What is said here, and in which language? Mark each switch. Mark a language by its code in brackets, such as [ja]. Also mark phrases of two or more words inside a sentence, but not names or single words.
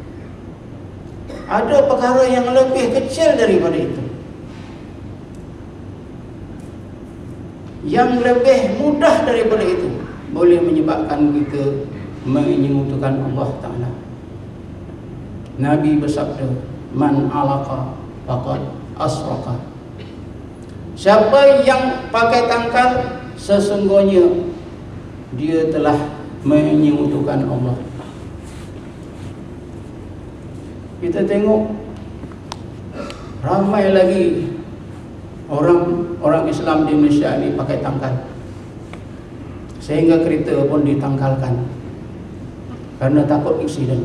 [ms] Ada perkara yang lebih kecil daripada itu, yang lebih mudah daripada itu, boleh menyebabkan kita menyekutukan Allah Ta'ala. Nabi bersabda, [ar] من علق فقد أشرك. [ms] Siapa yang pakai tangkal, sesungguhnya dia telah menyekutukan Allah. kita tengok ramai lagi orang Islam di Malaysia ini pakai tangkal, sehingga kereta pun ditangkalkan karena takut aksiden.